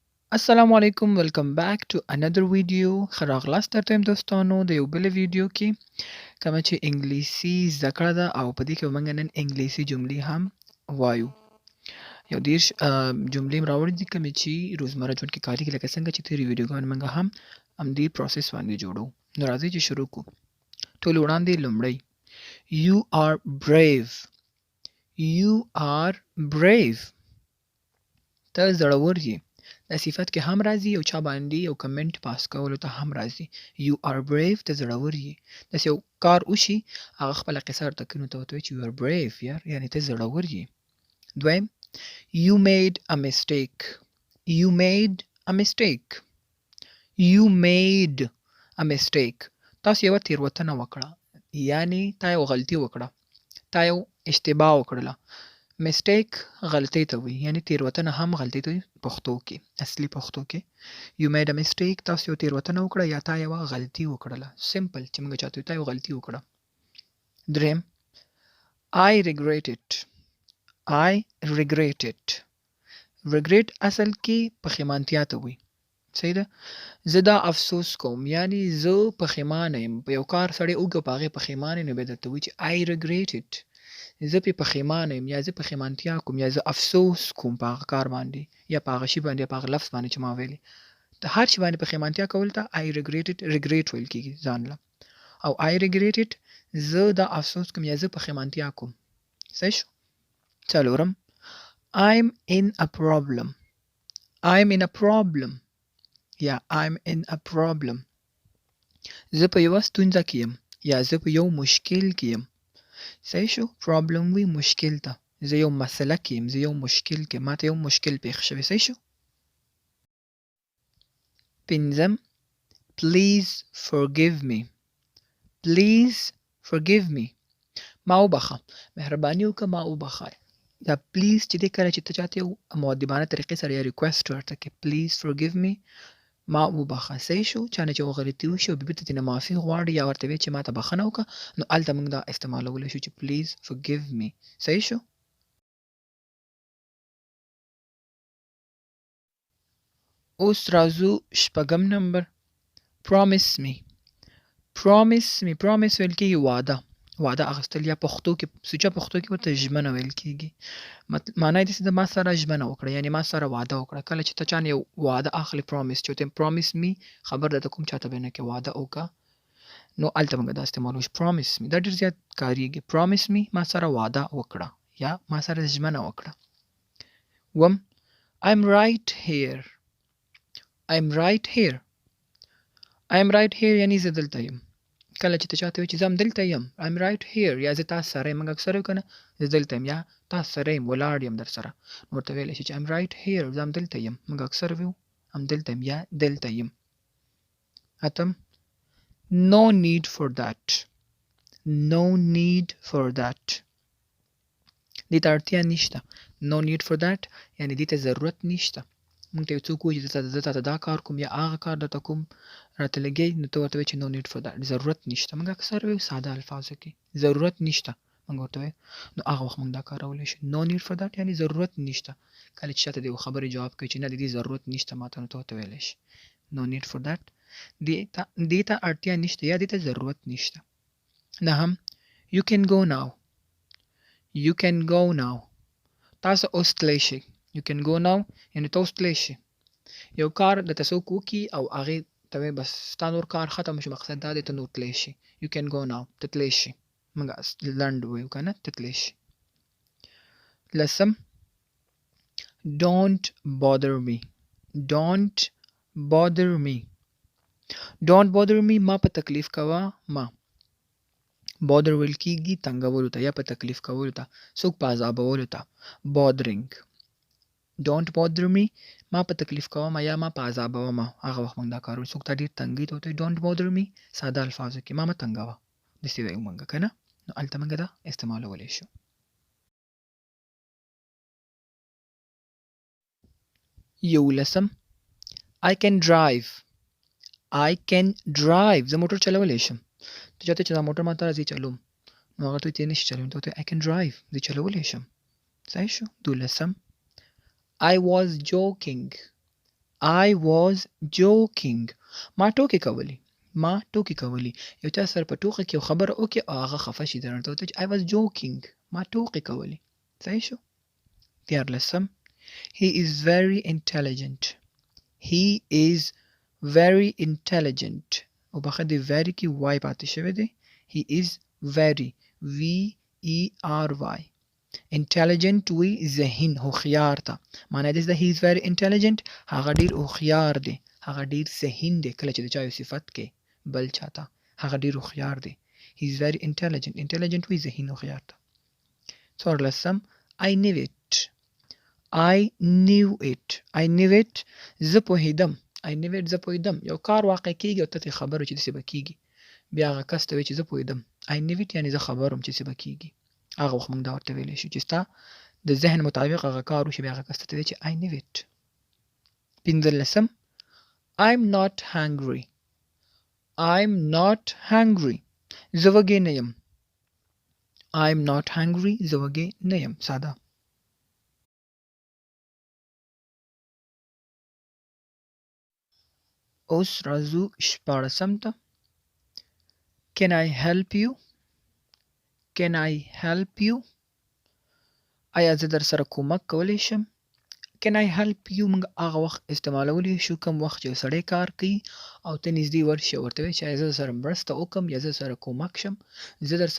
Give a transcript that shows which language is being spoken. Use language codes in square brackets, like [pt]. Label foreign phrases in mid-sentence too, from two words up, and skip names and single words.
[ps] السلام علیکم [en] welcome back to another video [ps] خراغلاست درته دوستانو د یو بل ویډیو کې کوم چې انګلیسي زده کړه ده او په دې کې موږ نن انګلیسي جملې هم وایو یو دیرش جملې راوړې دي کوم چې روزمره ژوند کې کاري لکه څنګه چې تیری ویډیوګان موږ هم دې پروسس باندې جوړو نو راځي چې شروع کوو ټول وړاندې لومړی [en] you are brave you are brave [ps] ته زړور یې دا صفت کې هم راځي او چا باندې یو کمنټ پاس کولو ته هم راځي [en] you are brave [ps] ته زړور یې داسې یو کار وشي هغه خپله قصه ورته کوي نو ته ورته وایي چې you are brave یار یعنې ته زړور یې دویم [en] you made a mistake you made a mistake you made a mistake [ps] تاسو یوه تېروتنه وکړه یعنې تا یو غلطي وکړه تا یو اشتباه وکړله مسټیک غلطۍ ته وایي یعنې تېروتنه هم غلطۍ ته وایي پښتو کې اصلي پښتو کې [en] you made a mistake [ps] تاسو یو تېروتنه وکړه یا تا یوه غلطي وکړله سمپل چې موږ چاته تا یو غلطي وکړه دریم [en] I regret it I regret it [ps] regret اصل کې پښیمانتیا ته وایي صحیح ده زه دا افسوس کوم یعنې زه پښیمانه یم په یو کار سړی وکړي په هغې پښیمانه یم نو بیا درته وایي چې [en] I regret it [ps] زه پې پښیمانه یم یا زه پښیمانتیا کوم یا زه افسوس کوم په هغه کار باندې یا په هغه شي باندې یا په هغه لفظ باندې چې ما ویلې د هر شي باندې پښیمانتیا کول ته [en] I regret it [ps] regret ویل کېږي ځان له او [en] I regret it [ps] زه دا افسوس کوم یا زه پښیمانتیا کوم صحیح شو څلورم [en] I'm in a problem I'm in a problem [ps] یا [en] I'm in a problem [ps] زه په یوه ستونزه کې یم یا زه په یو مشکل کې یم صحیح شو پرابلم وی مشکل ته زه یو مسله کې یم زه یو مشکل کې ماته یو مشکل پېښ شوی صحیح شو پنځم [en] please forgive me please forgive me [ps] ما وبخه مهرباني وکړه ما وبخه دا پلیز چې دی کله چې ته چاته یو مؤدبانه طریقې سره یا ریکویسټ ورته کې [en] please forgive me [ps] ما وبخه صحیح شو چا نه چې غلطي وشي او بېرته ترېنه معافي غواړي یا ورته وایي چې ما ته بخښنه وکړه نو هلته موږ دا استعمالولی شو چې [en] please forgive me [ps] صحیح شو اوس راځو شپږم نمبر [en] promise me [ps] promise ویل کېږي وعده اخیستل یا پښتو کې سوچه پښتو کې ورته ژمنه ویل کېږي معنا یې داسې ده ما سره ژمنه وکړه یعنې ما سره وعده وکړه کله چې ته چا نه یو وعده اخلي promise چې ورته [en] promise me [ps] خبر درته کوم چاته به نه کې وعده وکړه نو هلته موږ دا استعمالوو [en] promise me [ps] دا ډېر زیات کارېږي [en] promise me [ps] ما سره وعده وکړه یا ما سره ژمنه وکړه اووم [en] I'm right here I'm right here [ps] یعنې زه دلته یم کله چې ته چاته وایي چې زه همدلته یم [en] I'm right here [ps] یا زه تاسو سره یم موږ اکثر وایو که نه زه دلته یم یا تاسو سره یم ولاړ یم در سره نو ورته ویلی شي چې [en] I'm right here [ps] زه همدلته یم موږ اکثر وایو همدلته یم یا دلته یم اتم [en] no need for that [ps] دې ته اړتیا نشته [en] no need for that [ps] یعنې دې ته ضرورت نشته موږ ته یو څوک وایي چې زه تاته دا کار کوم یا هغه کار درته کوم راته لګوي نو ته ورته وایي چې [en] no need for that [ps] ضرورت نشته موږ اکثر وایو ساده الفاظو کې ضرورت نشته موږ ورته وایو نو هغه وخت موږ دا کارولی شو [en] no need for that [ps] یعنې ضرورت نشته کله چې چاته د یو خبرې جواب کوي چې نه د دې ضرورت نشته ماته نو ته ورته ویلی شي [en] no need for that [ps] دې ته اړتیا نشته یا دې ته ضرورت نشته نهم [en] you can go now [ps] تاسو اوس تلی شئ [en] you can go now [ps] یعنې ته اوس تلی شئ یو کار درته څوک وکړي او هغې ته وایي بس ستا نور کار ختم شو مقصد دا دی ته نور تلی شي [en] you can go now [ps] ته تلی شي موږ لنډ وایو که نه ته تلی شي لسم [en] don't bother [ps] me ما په تکلیف کوه ما bother ویل کېږي تنګولو ته یا په تکلیف کولو ته څوک په عذابولو ته [en] bothering don't bother me [ps] ما په تکلیف کوه یا ما په عذابوه ما هغه وخت موږ دا کار وایو څوک ته ډېر تنګي ته ورته [en] don't bother me [ps] ساده الفاظو کې ما مه تنګوه داسې وایو موږ که نه نو هلته موږ دا استعمالولی شو یولسم [en] I can drive [ps] زه موټر چلولی شم ته چاته چې دا موټر ما ته راځي چلوم نو هغه ته وایي ته نه شي چلولی ته ورته [en] I can drive [ps] زه چلولی شم صحیح شو دولسم [en] I was joking I was joking. [ps] ما ټوکې کولې. ما ټوکې کولې. یو چا سره په ټوکه کې یو خبره وکړي او هغه خفه شي درنه ته وته چې [en] I was joking. [ps] ما ټوکې کولې. صحیح شو؟ دیارلسم [en] He is very intelligent. He is very intelligent. [ps] او بخښه د very کې وای پاتې شوی دی. [en] He is very V-E-R-Y. [ps] intelligent وی ذهین هوښیار ته معنی دې ده [en] he is very intelligent [ps] هغه ډیر هوښیار دی هغه ډیر ذهین دی کله چې د چا یو صفت کې بل چاته هغه ډیر هوښیار دی [en] he is very intelligent intelligent [ps] وی ذهین هوښیار ته څوارلسم [en] I knew it I knew it I knew it [ps] زه پوهیدم [en] I knew it [ps] زه پوهیدم یو کار واقع کیږي او ته خبرو چې داسې به کیږي بیا هغه کس ته وایي چې زه پوهیدم [en] I knew it [ps] یعنې زه خبر وم چې څه به کیږي هغه وخت موږ دا ورته ویلی شو چې ستا د ذهن مطابق هغه کار وشي بیا هغه کس ته وایي چې [en] I knew it [ps] پنځلسم [en] I'm not hungry I'm not hungry [ps] زه وږی نه یم [en] I'm not hungry [ps] زه وږی نه یم ساده اوس راځو شپاړسم ته [en] Can I help you Can I help you [ps] آیا زه در سره کومک کولی شم [en] Can I help you [ps] موږ هغه وخت استعمالولی شو کوم وخت چې یو سړی کار کوي او ته نږدې ورشي او ورته وایي چې زه سره مرسته وکړم یا زه سره کومک شم زه در